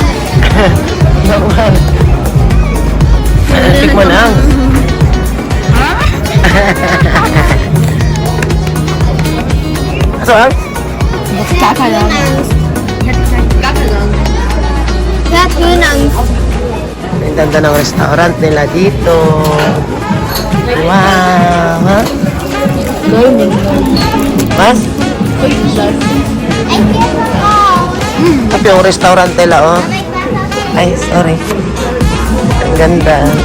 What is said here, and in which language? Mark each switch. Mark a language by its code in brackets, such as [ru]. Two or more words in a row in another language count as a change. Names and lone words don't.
[de] Nochmal. [tl] Tikman lang. Saan? [de] Gar keine Angst. Gar keine Angst. Wer hat Höhenangst? [tl] Ang ganda ng restaurant nila dito. Wow. Ha? Mas? Tapi yung restaurant nila, oh. Ay, sorry. Ang ganda.